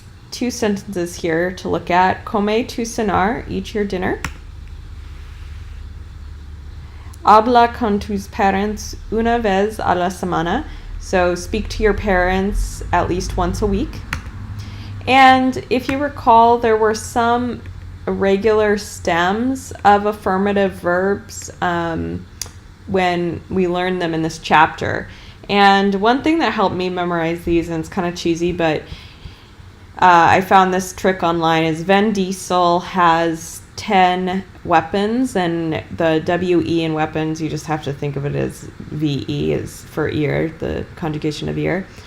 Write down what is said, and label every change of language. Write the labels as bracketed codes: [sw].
[en] Two sentences here to look at. [es] Come tu cenar, [en] eat your dinner. [es] Habla con tus [en] parents [es] una vez a la semana. [en] So speak to your parents at least once a week. And if you recall, there were some irregular stems of affirmative verbs when we learned them in this chapter. And one thing that helped me memorize these, and it's kind of cheesy, but I found this trick online, is Vin Diesel has 10 weapons, and the W-E in weapons, you just have to think of it as V-E, is for ear, the conjugation of ear.